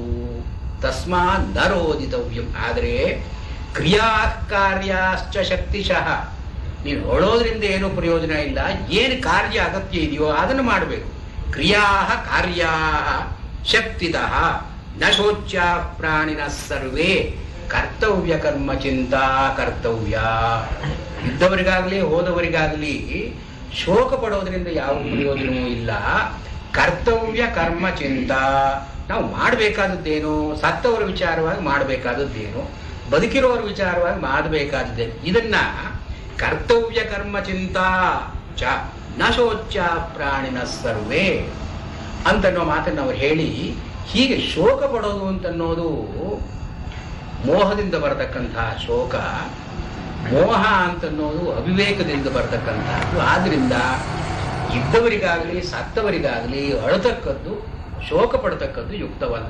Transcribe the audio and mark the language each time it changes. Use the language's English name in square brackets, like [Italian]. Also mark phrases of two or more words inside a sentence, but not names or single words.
[Sanskrit] ತಸ್ಮಾತ್ ನ ರೋದಿತವ್ಯಂ, [Kannada] ಆದರೆ [Sanskrit] ಕ್ರಿಯಾ ಕಾರ್ಯಾಶ್ಚ ಶಕ್ತಿಶಃ, [Kannada] ನೀನು ಹೊಳೋದ್ರಿಂದ ಏನೂ ಪ್ರಯೋಜನ ಇಲ್ಲ. ಏನು ಕಾರ್ಯ ಅಗತ್ಯ ಇದೆಯೋ ಅದನ್ನು ಮಾಡಬೇಕು. [Sanskrit] ಕ್ರಿಯಾ ಕಾರ್ಯಾ ಶಕ್ತಿತಃ ನ ಶೋಚ್ಯ ಪ್ರಾಣಿನ ಸರ್ವೇ ಕರ್ತವ್ಯ ಕರ್ಮ ಚಿಂತಾ ಕರ್ತವ್ಯ. [Kannada] ಇದ್ದವರಿಗಾಗಲಿ ಹೋದವರಿಗಾಗಲಿ ಶೋಕ ಪಡೋದ್ರಿಂದ ಯಾವ ಪ್ರಯೋಜನವೂ ಇಲ್ಲ. [Sanskrit] ಕರ್ತವ್ಯ ಕರ್ಮ ಚಿಂತಾ, [Kannada] ನಾವು ಮಾಡಬೇಕಾದದ್ದೇನು, ಸತ್ತವರ ವಿಚಾರವಾಗಿ ಮಾಡಬೇಕಾದದ್ದೇನು, ಬದುಕಿರೋರ ವಿಚಾರವಾಗಿ ಮಾಡಬೇಕಾದದ್ದೇನು, ಇದನ್ನ [Sanskrit] ಕರ್ತವ್ಯ ಕರ್ಮ ಚಿಂತಾ ಚ ನ ಶೋಚ್ಯ ಪ್ರಾಣಿನ ಸರ್ವೇ [Kannada] ಅಂತನ್ನೋ ಮಾತನ್ನು ಅವ್ರು ಹೇಳಿ, ಹೀಗೆ ಶೋಕ ಪಡೋದು ಅಂತನ್ನೋದು ಮೋಹದಿಂದ ಬರತಕ್ಕಂತಹ ಶೋಕ. ಮೋಹ ಅಂತನ್ನೋದು ಅವಿವೇಕದಿಂದ ಬರತಕ್ಕಂಥದ್ದು. ಆದ್ದರಿಂದ ಇದ್ದವರಿಗಾಗಲಿ ಸತ್ತವರಿಗಾಗಲಿ ಅಳತಕ್ಕದ್ದು, ಶೋಕ ಪಡ್ತಕ್ಕದ್ದು ಯುಕ್ತವಲ್ಲ.